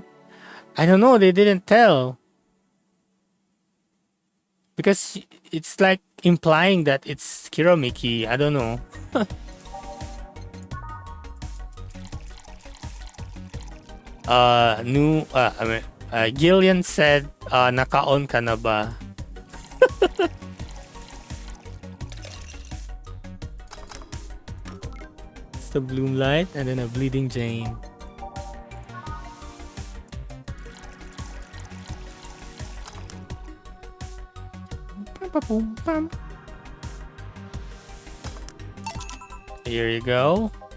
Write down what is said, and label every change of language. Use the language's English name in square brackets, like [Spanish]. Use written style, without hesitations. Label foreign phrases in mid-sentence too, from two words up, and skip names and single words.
[English] I don't know. They didn't tell. Because it's like implying that it's Kiromiki. I don't know. Gillian said, [Filipino] naka-on ka na ba? [English] It's the Bloom Light and then a Bleeding Jane. Here you go.